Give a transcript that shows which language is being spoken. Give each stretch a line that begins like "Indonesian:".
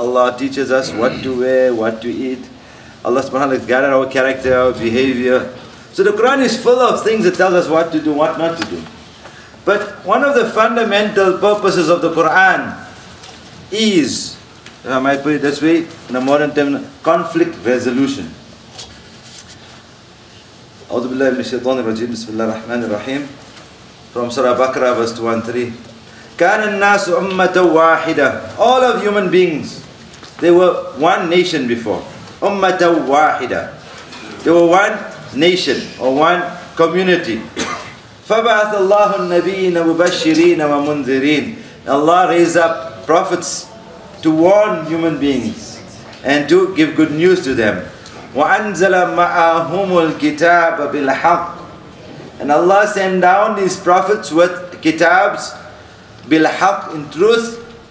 English: Allah teaches us what to wear, what to eat. Allah subhanahu wa ta'ala has guided our character, our behavior. So the Quran is full of things that tell us what to do, what not to do. But one of the fundamental purposes of the Quran is, I might put it this way, in a modern term, conflict resolution.
Arabic: أعوذ بالله من الشيطان الرجيم بسم الله الرحمن الرحيم.
English: From Surah Baqarah verse 213.
Arabic: كان الناس أمة واحدة.
English: All of human beings, they were one nation before.
Arabic: أمة واحدة.
English: They were one nation or one community.
Arabic: فبعث الله النبيين مبشرين ومنذرين.
English: Allah raised up prophets to warn human beings and to give good news to them.
Arabic: وَأَنزَلَ مَعَهُمُ الْكِتَابَ بِالْحَقِّ.
English: And Allah sent down these prophets with kitabs بِالْحَقِّ, in truth.